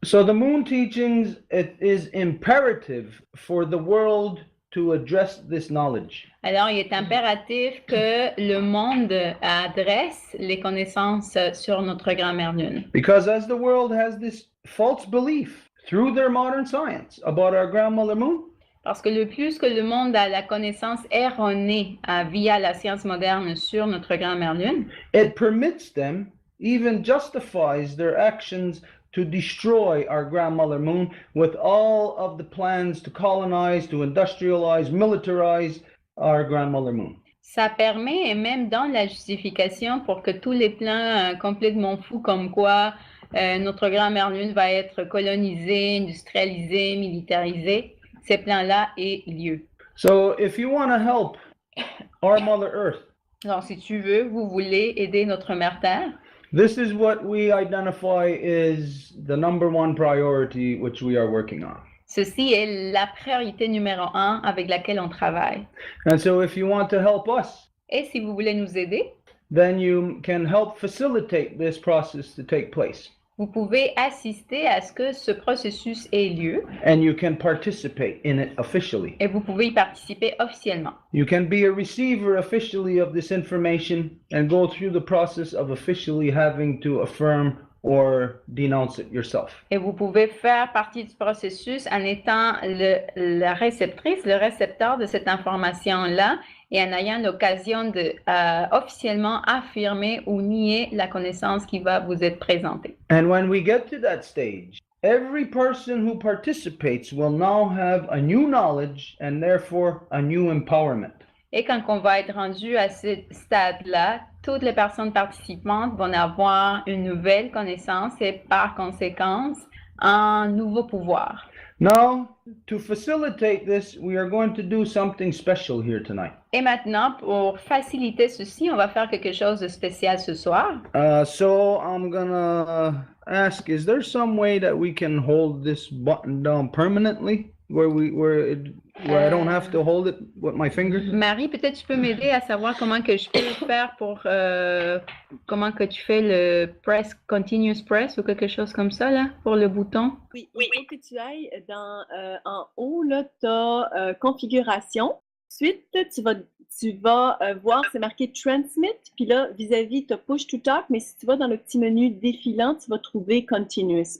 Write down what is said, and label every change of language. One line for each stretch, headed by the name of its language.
English: So the moon teachings, it is imperative for the world to address this knowledge.
French: Alors, il est impératif que le monde adresse les connaissances sur notre grand-mère lune.
English: Because as the world has this false belief through their modern science about our grandmother moon,
French: Parce que le plus que le monde a la connaissance erronée via la science moderne sur notre grand-mère lune,
English: it permits them, even justifies their actions to destroy our grandmother moon with all of the plans to colonize, to industrialize, militarize our grandmother moon.
French: ça permet, et même dans la justification, pour que tous les plans complètement fous comme quoi notre grand-mère lune va être colonisée, industrialisée, militarisée, ces plans-là aient lieu.
English: So if you want to help our Mother Earth,
French: Alors, si tu veux, vous voulez aider notre mère Terre,
English: this is what we identify is the number one priority which we are working on.
French: ceci est la priorité numéro 1 avec laquelle on travaille.
English: And so if you want to help us,
French: Et si vous voulez nous aider,
English: then you can help facilitate this process to take place.
French: vous pouvez assister à ce que ce processus ait lieu
English: And you can participate in it officially.
French: et vous pouvez y participer officiellement.
English: You can be a receiver officially of this information and go through the process of officially having to affirm or denounce it yourself.
French: Et vous pouvez faire partie du processus en étant la réceptrice, le récepteur de cette information-là et en ayant l'occasion de officiellement affirmer ou nier la connaissance qui va vous être présentée.
English: And when we get to that stage, every person who participates will now have a new knowledge and therefore a new empowerment.
French: Et quand on va être rendu à ce stade-là, toutes les personnes participantes vont avoir une nouvelle connaissance et par conséquent, un nouveau pouvoir.
English: Now, to facilitate this, we are going to do something special here tonight.
French: Et maintenant, pour faciliter ceci, on va faire quelque chose de spécial ce soir.
English: So I'm gonna ask, is there some way that we can hold this button down permanently? where I don't have to hold it with my fingers?
French: Marie, peut-être tu peux m'aider à savoir comment que je peux faire pour comment que tu fais le press,
English: continuous press
French: ou quelque chose comme ça là pour le bouton. Oui, il faut que tu ailles en haut, là, tu as configuration. Ensuite, tu vas voir, c'est marqué Transmit, puis là, vis-à-vis, tu as Push to Talk, mais si tu vas dans le petit menu défilant, tu vas trouver Continuous.